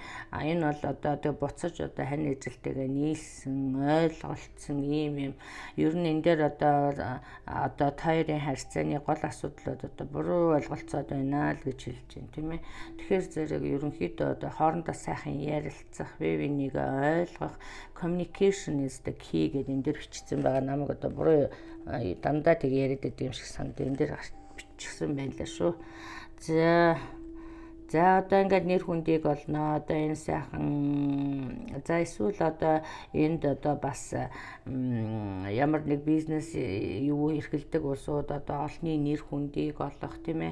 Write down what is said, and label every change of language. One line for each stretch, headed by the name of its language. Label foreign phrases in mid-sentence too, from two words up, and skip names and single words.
Mongolian: Энэ бол одоо буцаж одоо хань эзэлтэйгээ нийлсэн ойлголцсон ийм юм. Ер нь энэ дээр одоо хоёрын харьцааны гол асуудлууд одоо буруу ойлголцоод байна л гэж хэлж байна тийм ээ. Тэгэхээр зэрэг ерөнхийдөө одоо хоорондоо сайхан ярилцах, бие бинийгээ ойлгох,
English: communication is the key
Mongolian: гэдэг энэ дээр бичсэн байгаа. Намайг одоо буруу дандаа тэг яриад байдаг юм шиг санагдав. Энэ дээр бичсэн байлаа шүү. За одоо ингээд нэр хүндийг олноо. Одоо энэ сайхан за эсвэл одоо энд одоо бас ямар нэг бизнес юу эрхэлдэг улсууд одоо олонний нэр хүндийг олох тийм ээ.